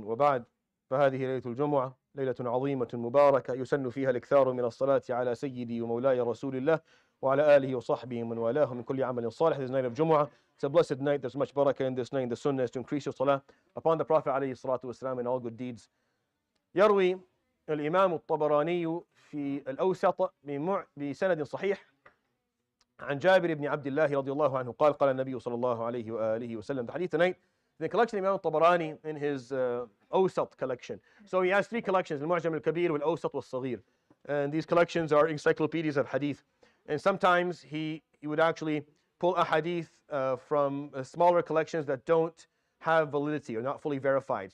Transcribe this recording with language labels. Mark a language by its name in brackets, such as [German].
[Arabic] وبعد، فهذه ليلة الجمعة، ليلة عظيمة مباركة يسن فيها الإكثار من الصلاة على سيدي ومولاي رسول الله وعلى آله وصحبه ومن والاه من كل عمل صالح. [English] This is the night of Jumu'ah. It's a blessed night. There's much barakah in this night. The sunnah is to increase your salah upon the Prophet [Arabic] عليه الصلاة والسلام [English] and all good deeds. [Arabic] يروي الإمام الطبراني في الأوسط بسند صحيح عن جابر بن عبد الله رضي الله عنه قال قال النبي صلى الله عليه وآله وسلم. [English] The hadith tonight, the collection of Imam al-Tabarani in his Awsat collection. So he has three collections, al-Mu'jam al-Kabir, wal-Awsat, wal-Saghir. And these collections are encyclopedias of hadith. And sometimes he would actually pull a hadith from smaller collections that don't have validity or not fully verified.